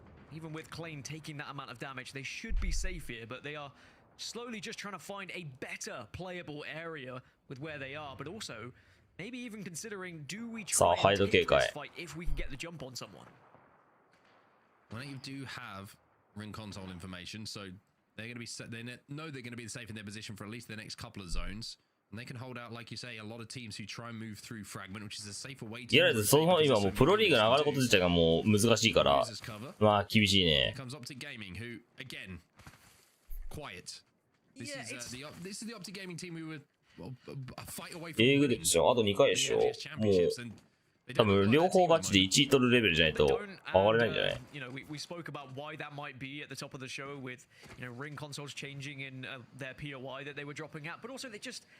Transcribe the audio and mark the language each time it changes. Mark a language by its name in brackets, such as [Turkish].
[English] Even with Klein taking that amount of damage, they should be safe here, but they are slowly just trying to find a better playable area with where they are, but also maybe even considering, do we try and take this fight if we can get the jump on someone? Well, you do have ring console information, so they're going to be they know they're going to be safe in their position for at least the next couple of zones. And they can hold out, like you say, a lot of teams who try and move through fragment, which is a safer way to. [Japanese] いや、その今もうプロリーグに上がること自体がもう難しいから、まあ厳しいね。 [English] Comes Optic Gaming, who again, quiet. This is the Optic Gaming team we were a fight away from. [Japanese] 英語でしょ。あと2回でしょ。もう多分両方勝ちで1位取るレベルじゃないと上がれないんじゃない？ [English] We spoke about why that might be at the top of the show with ring consoles changing in their POI that they were dropping at, but also they just